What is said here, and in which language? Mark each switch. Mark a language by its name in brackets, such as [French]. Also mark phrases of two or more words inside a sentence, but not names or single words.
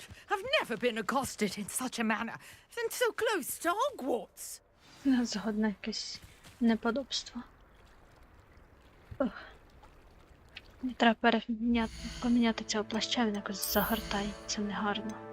[English] I've never been accosted in such a manner, and so close to Hogwarts. [Ukrainian] Згодна якесь неподобство. Мені треба поміняти цього плаща, він якось загортає, це негарно.